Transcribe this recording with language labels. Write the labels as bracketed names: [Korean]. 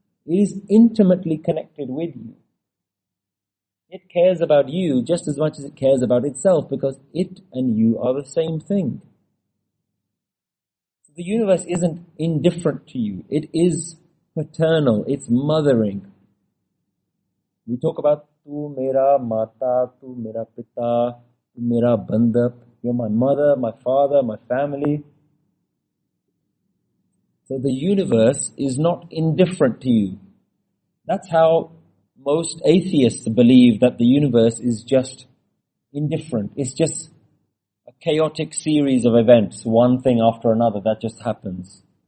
[English] It is intimately connected with you. It cares about you just as much as it cares about itself, because it and you are the same thing. The universe isn't indifferent to you. It is paternal. It's mothering. We talk about [Punjabi] ਤੂ ਮੇਰਾ ਮਾਤਾ, ਤੂ ਮੇਰਾ ਪਿਤਾ, ਤੂ ਮੇਰਾ ਬੰਧਪ. [English] You're my mother, my father, my family. So the universe is not indifferent to you. That's how most atheists believe, that the universe is just indifferent. It's just a chaotic series of events, one thing after another, that just happens.